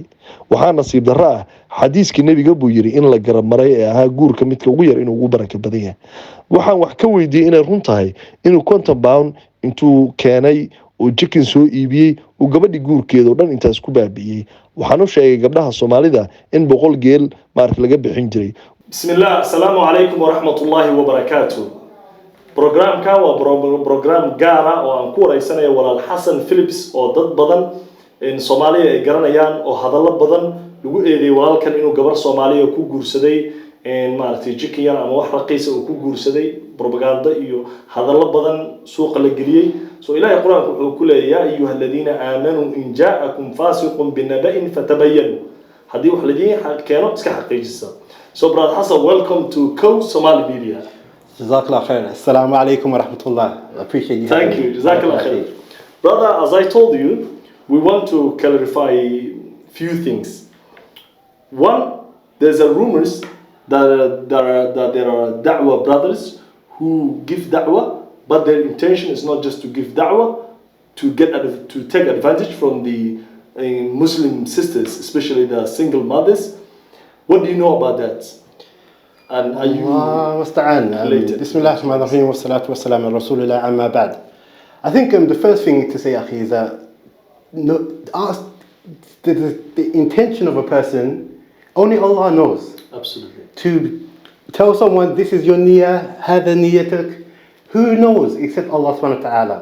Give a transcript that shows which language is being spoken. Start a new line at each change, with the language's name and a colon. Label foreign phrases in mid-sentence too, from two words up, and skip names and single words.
Somali: Waxaa nasiib darro ah xadiiskii nabiga buu yiri in la garab maray ee ahaa guurka midka ugu yar inuu ugu baraka badan yahay. Waxaan wax ka weydiiyay inay run tahay inuu 50 pound intuu keenay oo chicken soo iibiyay oo gabadhii guurkeeda oo dhan intaas ku baabiyay. Waxaan u sheegay gabdhaha Soomaalida in 100 geel maark laga bixin jiray.
Arabic: بسم الله، السلام عليكم ورحمة الله وبركاته.
Somali: Programka waa program gaar ah oo aan ku wareysanayo walaal Xasan Phillips oo dad badan in Soomaaliya ay garanayaan oo hadallo badan lagu eedeeyay walaalkan inuu gabar Soomaaliya ku guursaday maartay chicken ama wax raqiis oo ku guursaday propaganda iyo hadallo badan suuqa la geliyay. So Ilaahay Quraanka wuxuu ku leeyahay
Arabic: أيها الذين آمنوا إن جاءكم فاسق بنبإ فتبينوا.
Somali: Hadii wax la diin keeno iska xaqiijisa.
English: So brother Hassan, welcome to Co Somali Media.
Arabic: جزاك الله خير. السلام عليكم ورحمة الله.
English: I appreciate you. Thank you.
Arabic: جزاك الله خير.
English: Brother, as I told you, we want to clarify few things. One, there's a rumors that there are da'wah brothers who give da'wah, but their intention is not just to give da'wah, to take advantage from the Muslim sisters, especially the single mothers. What do you know about that? And are you related?
Arabic: بسم الله الرحمن الرحيم والصلاة والسلام على رسول الله أما بعد.
English: I think the first thing to say, akhi, is that the intention of a person, only Allah knows. Absolutely. To tell someone this is your niyyah,
Arabic: هذه نيتك,
English: who knows except Allah
Arabic: سبحانه وتعالى.